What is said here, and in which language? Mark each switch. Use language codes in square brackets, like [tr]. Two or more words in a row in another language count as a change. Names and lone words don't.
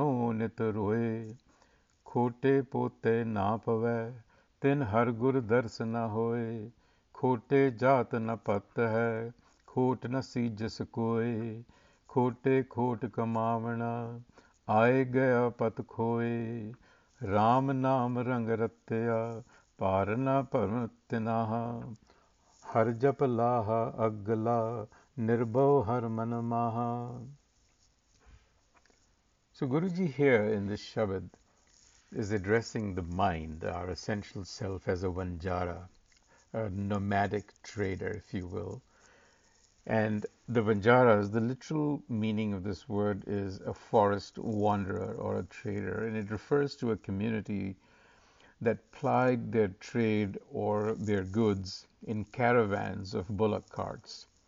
[pa] ਨਿਤ ਰੋਏ ਖੋਟੇ ਪੋਤੇ ਨਾ ਪਵੈ ਤਿਨ ਹਰਿ ਗੁਰ ਦਰਸਨੁ ਨ ਹੋਏ ਖੋਟੇ ਜਾਤਿ ਨ ਪਤਿ ਹੈ ਖੋਟਿ ਨ ਸੀਝਸਿ ਕੋਇ ਖੋਟੇ ਖੋਟੁ ਕਮਾਵਣਾ ਆਏ ਗਇਆ ਪਤਿ ਖੋਇ ਰਾਮ ਨਾਮ ਰੰਗਿ ਰਤਿਆ ਪਾਰੁ ਨ ਪਰਮ ਤਿਨਾਹਾ ਹਰਿ ਜਪਿ ਲਾਹਾ ਅਗਲਾ ਨਿਰਭਉ ਹਰਿ ਮਨ ਮਾਹਾ. [en] So Guruji here in this Shabad is addressing the mind, our essential self, as a Vanjara, a nomadic trader, if you will. And the Vanjaras, the literal meaning of this word is a forest wanderer or a trader, and it refers to a community that plied their trade or their goods in caravans of bullock carts.